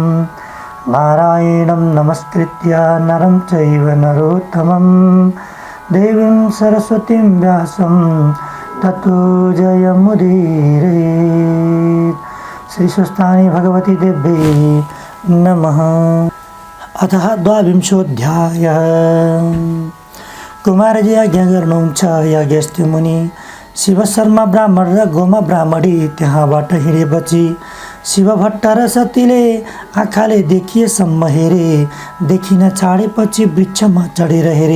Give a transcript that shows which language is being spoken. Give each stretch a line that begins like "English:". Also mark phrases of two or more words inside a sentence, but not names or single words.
Sanskrit: नारायणं नमस्कृत्य नरं चैव नरोत्तमं देवीं सरस्वतीं व्यासं ततो जयमुदीरयेत्। श्रीस्वस्तानि भगवती देव्यै नमः। अतः द्वाविंशोऽध्यायः।
Nepali: कुमारजी आज्ञा गर्नुहुन्छ याज्ञवल्क्य मुनि। शिवशर्मा ब्राह्मण र गोमा ब्राह्मणी त्यहाँबाट हिँडेपछि शिवभट्ट र सतीले आँखाले देखिएसम्म हेरे, देखिन छाडेपछि वृक्षमा चढेर हेरे।